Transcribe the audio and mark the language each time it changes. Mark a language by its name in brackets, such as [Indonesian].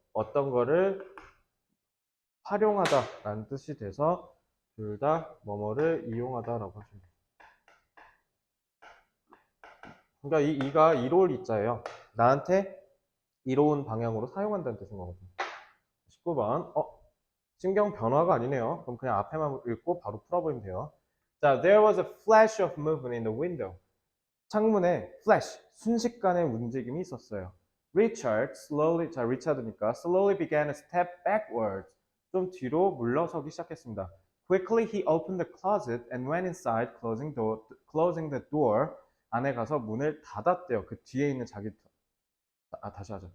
[Korean] 어떤 거를 활용하다 라는 뜻이 돼서 둘 다 뭐뭐를 이용하다라고 하시면 돼요. 그러니까 이 이가 이로울 이자예요. 나한테 이로운 방향으로 사용한다는 뜻인 거거든요. 19번. 신경 변화가 아니네요. 그럼 그냥 앞에만 읽고 바로 풀어보면 돼요. [English] 자, there was a flash of movement in the window. [Korean] 창문에 flash, 순식간의 움직임이 있었어요. [English] Richard slowly, [Korean] 자, 리차드니까 [English] slowly began to step backwards. [Korean] 좀 뒤로 물러서기 시작했습니다. [English] Quickly he opened the closet and went inside, closing the door. [Korean] 안에 가서 문을 닫았대요. 그 뒤에 있는 자기 다시 하자.